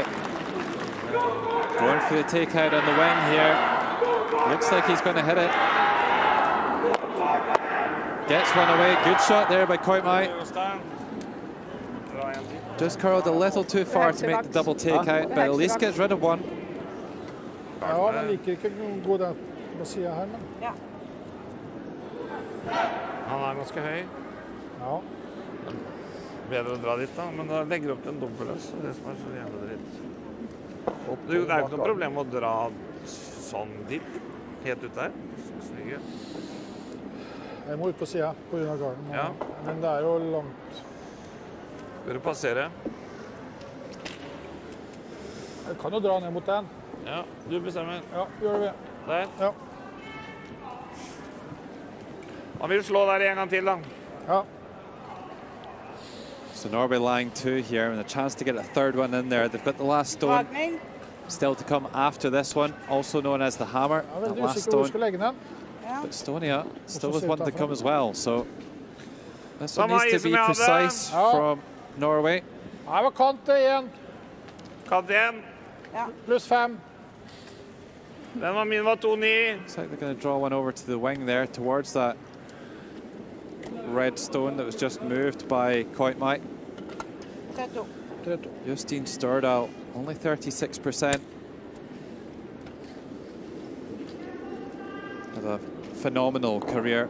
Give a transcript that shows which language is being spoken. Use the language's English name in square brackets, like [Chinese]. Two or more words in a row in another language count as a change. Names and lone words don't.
[English] Going for the takeout on the wing here. Looks like he's going to hit it. Gets one away. Good shot there by Koutmai. Just curled a little too far to make the double takeout, but at least gets rid of one. [Norwegian] Ja, den liker ikke gå der på siden her, men... Ja. Han ganske høy. Ja. Bedre å dra dit da, men da legger opp til en dobbeltløs. Det som så jævlig dritt. Det ikke noe problem å dra sånn dit, helt ut der. Jeg må ut på siden på grunn av garden, ja. Men det jo langt. Bør du passere? Jeg kan jo dra ned mot den. Ja, du bestemmer. Ja, gjør det. Der? Ja. Han vil slå der en gang til da. Ja. [English] So Norway lying 2 here and a chance to get a third one in there. They've got the last stone still to come after this one, also known as the hammer. The last stone. But Estonia still with one to come as well. So this one needs to be precise from Norway. [Norwegian] Her var kant igjen. Kant igjen. Pluss 5. Den var min var 2-9. [English] Looks like they're going to draw one over to the wing there towards that red stone that was just moved by Koutmai. Justine Stordal, only 36%. Had a phenomenal career.